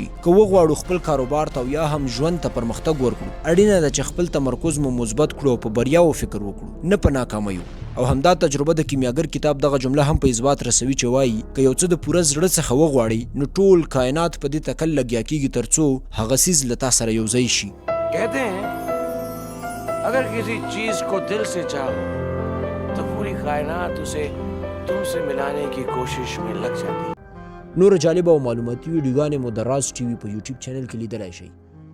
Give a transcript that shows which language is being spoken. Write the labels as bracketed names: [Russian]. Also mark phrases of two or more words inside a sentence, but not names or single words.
[Pashto] که وغواړو خپل کاروبار ته او یا هم ژوند ته پرمختګ ورکړو، اړینه ده چې خپل تمرکز مو مثبت کړو او په بریاوو فکر وکړو، نه په ناکامیو. او همدا تجربه د کیمیاګر کتاب دغه جمله هم په اثبات رسوي چې وایي که یو څه د پوره زړه څخه وغواړي نو ټول کائنات په دې تکل لګیا کېږي تر څو هغه څیز له تا سره یوځای شي. [Hindi] कहते हैं अगर किसी चीज को दिल से चाहो तो पूरी कायनात उसे तुमसे मिलाने की कोशिश में लग जाती. [Pashto] نور جالب او معلوماتي ویډیوګانې مو د راز ټي وي په یوټیوب چینل کې لیدلی شئ.